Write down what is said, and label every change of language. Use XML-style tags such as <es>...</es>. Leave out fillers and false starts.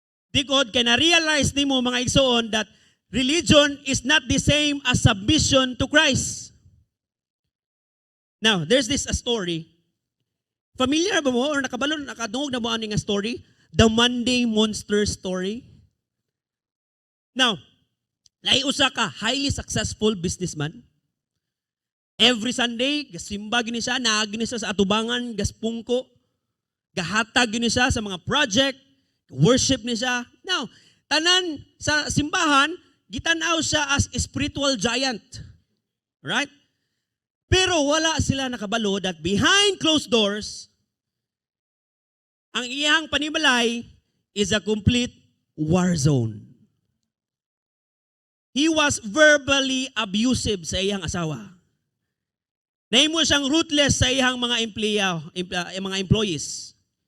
<en>Because</en> <ceb>kaya na-realize nimo mga igsoon</ceb> <en>that religion is not the same as submission to Christ. Now, there's this a story.</en> <ceb>Familiar ba mo or nakadungog na mo ano nga story?</ceb> <en>The Monday Monster story. Now,</en> <ceb>naiusa ka,</ceb> <en>highly successful businessman.</en> <ceb>Every Sunday, gasimba gini siya, naagi ni siya sa atubangan, gaspungko, gahatag gini siya sa mga project, worship ni siya.</ceb> <en>Now,</en> <ceb>tanan sa simbahan, gitanaw siya</ceb> <en>as a spiritual giant. Right?</en> <ceb>Pero wala sila nakabalo</ceb> <en>that behind closed doors,</en> <ceb>ang iyang panimalay</ceb> <en>is a complete war zone. He was verbally abusive</en> <ceb>sa iyang asawa. Nahimo siyang ruthless sa iyang mga mga employees.</ceb>